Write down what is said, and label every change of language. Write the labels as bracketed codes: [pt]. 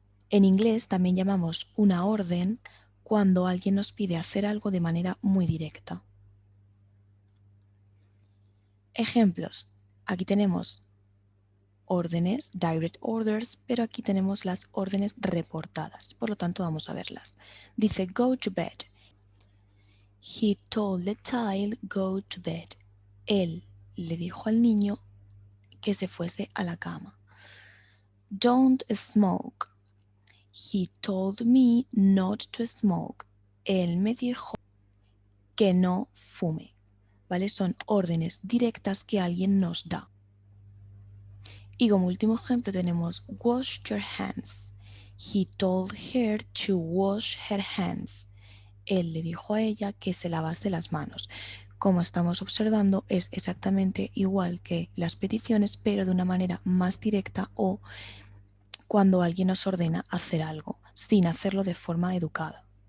[es] En inglés también llamamos una orden cuando alguien nos pide hacer algo de manera muy directa. Ejemplos. Aquí tenemos órdenes, [en] direct orders, [es] pero aquí tenemos las órdenes reportadas, por lo tanto vamos a verlas. [en] Dice go to bed. He told the child go to bed. [es] Él le dijo al niño que se fuese a la cama. [en] Don't smoke. He told me not to smoke. [es] Él me dijo que no fume. ¿Vale? Son órdenes directas que alguien nos da. Y como último ejemplo tenemos [en] wash your hands. He told her to wash her hands. [es] Él le dijo a ella que se lavase las manos. Como estamos observando, es exactamente igual que las peticiones, pero de una manera más directa o cuando alguien nos ordena hacer algo, sin hacerlo de forma educada.